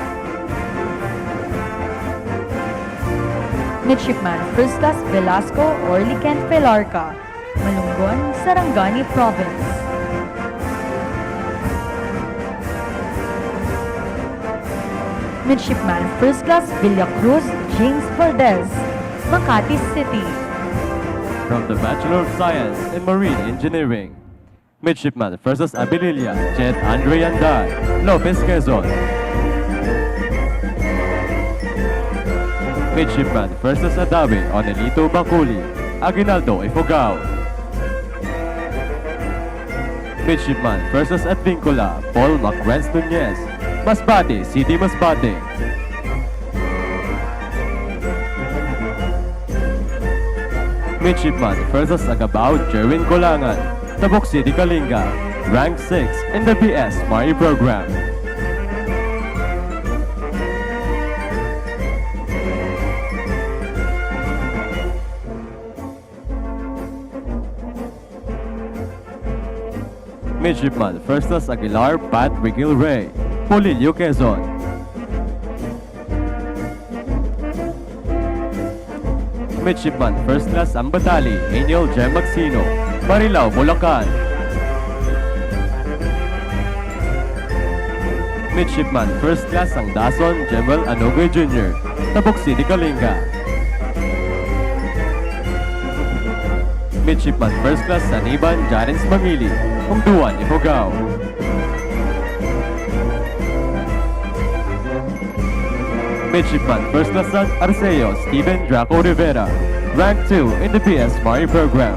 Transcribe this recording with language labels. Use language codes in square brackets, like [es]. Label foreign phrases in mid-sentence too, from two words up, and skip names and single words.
[en] Midshipman First Class Velasco Orliken Pelarca, Malungon, Sarangani Province. Midshipman First Class Villacruz James Valdez, Makati City. From the Bachelor of Science in Marine Engineering, Midshipman First Class Abililia Jet Andre Anday, Lopez, Quezon. Midshipman First Class Adabe Onelito Baculi, Aguinaldo, Ifugao. Midshipman First Class Advincula Paul Macrenz Nunez, Masbate, City Masbate. Midshipman First Class Agabao Jerwin Colangan, Tabuk City, Kalinga, rank 6 in the BS Mari program. Midshipman First Class Aguilar Pat Rigil Ray, Polillo, Quezon. Midshipman First Class Ambatali Angel Jem Magsino, Marilao, Bulacan. Midshipman First Class Sangdason General Anogoy Jr., Tabuk City, Kalinga. Midshipman First Class Saniban Jarins Mamili, Hungduan, Ifugao. Midshipman First Class Arceo Steven Draco Rivera, rank 2 in the BS Mari program.